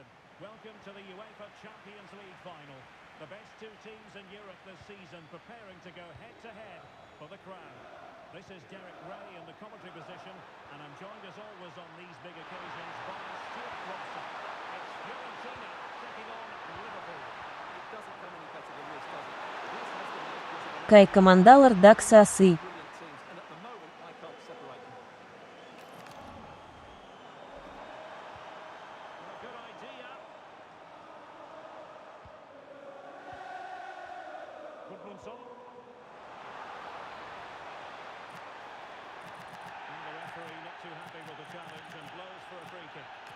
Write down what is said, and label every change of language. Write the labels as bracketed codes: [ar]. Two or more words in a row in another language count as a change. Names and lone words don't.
[en] Welcome to the UEFA Champions League final. The best two teams in Europe this season preparing to go head-to-head for the crown. This is Derek Ray in the commentary position, and I'm joined as always on these big occasions by Stuart Robson. It's Fiorentina taking on Liverpool. It doesn't come any better than this, does it? This has the most visible Кай командалар дакса асы. brilliant teams, and at the moment I can't separate them. A good idea. Gudmundsson. And the referee not too happy with the challenge and blows for a free kick.